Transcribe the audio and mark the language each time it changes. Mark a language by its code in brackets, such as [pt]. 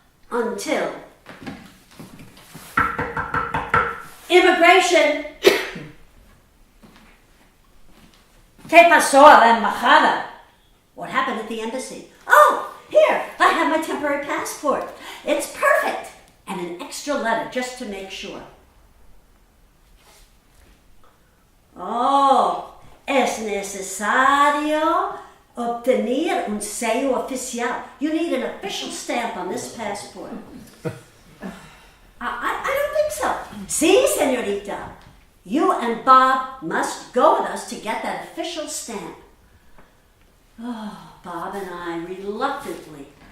[en] Until immigration. [es] ¿Qué pasó a la embajada? [en] What happened at the embassy? Oh, here, I have my temporary passport. It's perfect. And an extra letter just to make sure. [es] Oh, es necesario obtener un sello oficial. [en] You need an official stamp on this passport. I don't think so. [es] Sí, señorita. [en] You and Bob must go with us to get that official stamp. Oh, Bob and I reluctantly